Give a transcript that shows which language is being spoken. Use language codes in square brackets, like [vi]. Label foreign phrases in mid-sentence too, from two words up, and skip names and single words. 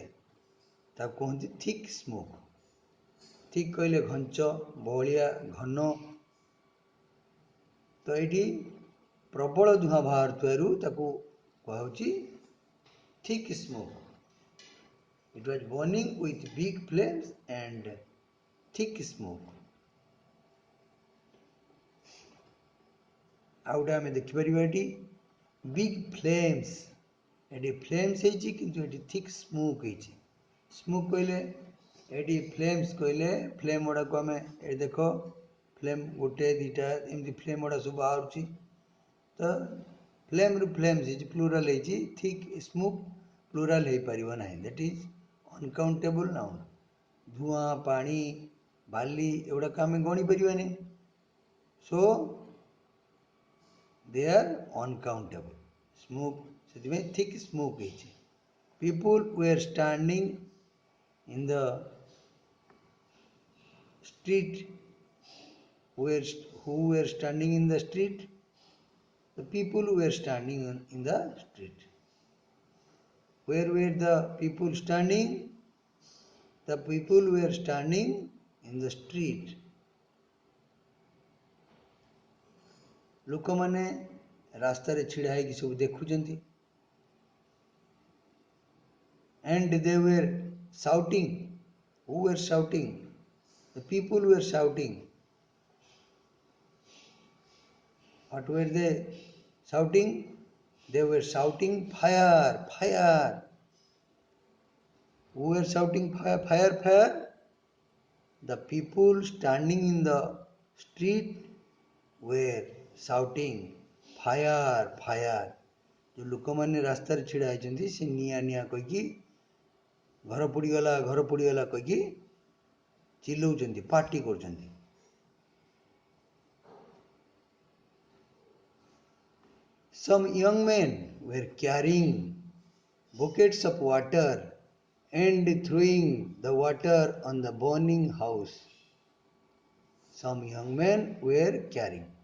[or] ତାକୁ କୁହନ୍ତି [en] thick smoke. [or] ଥିକ୍ କହିଲେ ଘଞ୍ଚ, ବହଳିଆ, ଘନ. ତ ଏଇଠି ପ୍ରବଳ ଧୂଆଁ ବାହାରୁଥିବାରୁ ତାକୁ କୁହାହେଉଛି [en] thick smoke. It was burning with big flames and thick smoke. [or] ଆଉ ଗୋଟେ ଆମେ ଦେଖିପାରିବା ଏଠି [en] big flames. [or] ଏଠି ଫ୍ଲେମ୍ସ ହେଇଛି କିନ୍ତୁ ଏଠି [en] thick smoke [or] ହେଇଛି. ସ୍ମୋକ୍ କହିଲେ ଏଠି ଫ୍ଲେମ୍ସ କହିଲେ ଫ୍ଲେମ୍ ଗୁଡ଼ାକୁ ଆମେ ଏଠି ଦେଖ, ଫ୍ଲେମ୍ ଗୋଟେ ଦୁଇଟା ଏମିତି ଫ୍ଲେମ୍ ଗୁଡ଼ା ସବୁ ବାହାରୁଛି. ତ ଫ୍ଲେମ୍ରୁ ଫ୍ଲେମ୍ସ ହେଇଛି, ପ୍ଲୁରାଲ୍ ହେଇଛି. [en] thick smoke plural [or] ହେଇପାରିବ ନାହିଁ. [en] that is uncountable noun. [or] ଧୂଆଁ, ପାଣି, ବାଲି ଏଗୁଡ଼ାକ ଆମେ ଗଣି ପାରିବାନି. [en] ସୋ they are uncountable. Smoke, ସେଥିପାଇଁ thick smoke ହେଇଛି. People were standing in the street. Who were standing in the street? The people were standing in the street. Where were the people standing? The people were standing in the street. [or] ଲୋକମାନେ ରାସ୍ତାରେ ଛିଡ଼ା ହେଇକି ସବୁ ଦେଖୁଛନ୍ତି. [en] and they were shouting. Who were shouting? The people were shouting. What were they shouting? They were shouting fire, fire. Who were shouting fire, fire, fire? The people standing in the street were shouting fire, fire. [or] जो ଲୋକମାନେ ରାସ୍ତାରେ ଛିଡ଼ା ହେଇଛନ୍ତି ସେ ନିଆଁ ନିଆଁ କହିକି ଘର ପୋଡ଼ିଗଲା କହିକି ଚିଲଉଛନ୍ତି, ପାର୍ଟି କରୁଛନ୍ତି. [en] Some young men were carrying buckets of water and throwing the water on the burning house. Some young men were carrying.